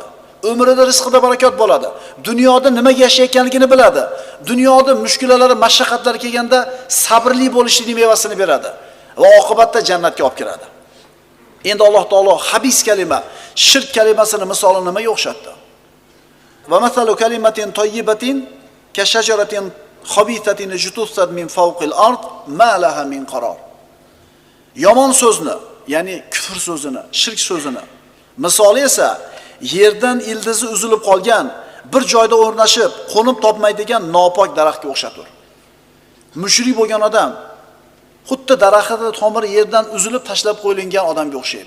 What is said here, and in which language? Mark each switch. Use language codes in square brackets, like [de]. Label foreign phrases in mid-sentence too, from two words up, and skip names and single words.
[uz] Umrida rizqida barakot bo'ladi. Dunyoda nimaga yashayotganligini biladi. Dunyoda mushkulalari, mashaqqatlari kelganda sabrli bo'lishning mevasini beradi va oqibatda jannatga olib kiradi. Endi Alloh taolo habis kalima, shirk kalimasini misolini nimaga o'xshatdi? [ar] ومثل كلمة طيبة كشجرة خبيثة اجتثت من فوق الأرض ما لها من قرار. [uz] Yomon so'zni, ya'ni kufr so'zini, shirk so'zini misoli esa yerdan ildizi uzilib qolgan, bir joyda o'rnashib, qo'nib topmaydigan nopok daraxtga o'xshatur. Mushrik bo'lgan odam xuddi daraxtning tomiri yerdan uzilib tashlab qo'yilgan odamga o'xshaydi.